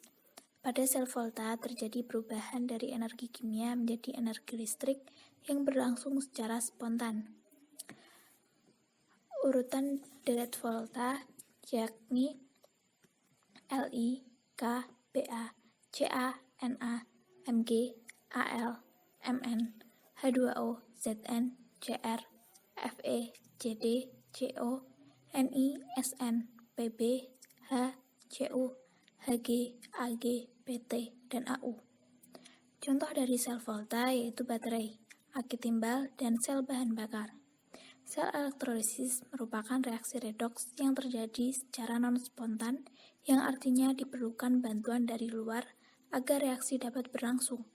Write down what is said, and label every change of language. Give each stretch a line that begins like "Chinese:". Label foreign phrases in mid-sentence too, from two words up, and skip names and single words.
Indonesian: Pada sel volta terjadi perubahan dari energi kimia menjadi energi listrik yang berlangsung secara spontan. Urutan deret volta yakni Li, K, Ba, Ca, Na, Mg, Al, Mn, H2O, Zn, Cr, Fe, Cd, Co, Ni, Sn, Pb, H, Cu, Hg, Ag, Pt, dan Au. Contoh dari sel volta yaitu baterai, aki timbal, dan sel bahan bakar. Sel elektrolisis merupakan reaksi redoks yang terjadi secara non-spontan, yang artinya diperlukan bantuan dari luar agar reaksi dapat berlangsung.